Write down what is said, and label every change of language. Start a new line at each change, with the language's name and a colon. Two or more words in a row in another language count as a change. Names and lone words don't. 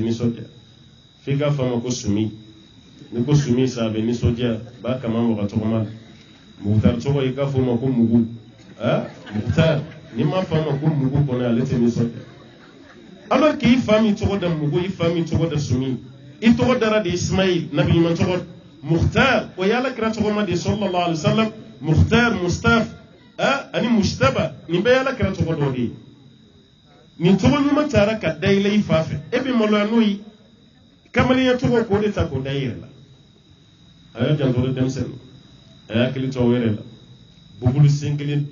Bambara: nisɔndiya f'i k'a fɔ a ma ko sumi ni ko sumi sa a bɛ nisɔndiya b'a kama mɔgɔ tɔgɔma la mukhtar tɔgɔ i k'a fɔ o ma ko mugu mukhtar ni m'a fɔ a ma ko mugu kɔnɔ ale tɛ nisɔndiya
French: alors que
Bambara: i fa min tɔgɔ da mugu i fa min tɔgɔ da sumi i tɔgɔ dara de ismail nabi ɲuman tɔgɔ mukhtar o ye alakira tɔgɔma de
Arabic: صلى الله عليه وسلم
Bambara: mukhtar mustaf ani mustaba nin bɛɛ ye alakira tɔgɔ dɔ de ye nin tɔgɔ ɲuman taara ka da i la i fa fɛ e bɛ maloya n'o ye kamalenya tɔgɔ k'o de ta k'o da i yɛrɛ la a y'a janto denmisɛnnin a y'a hakili to aw yɛrɛ la bubulu sen kelen don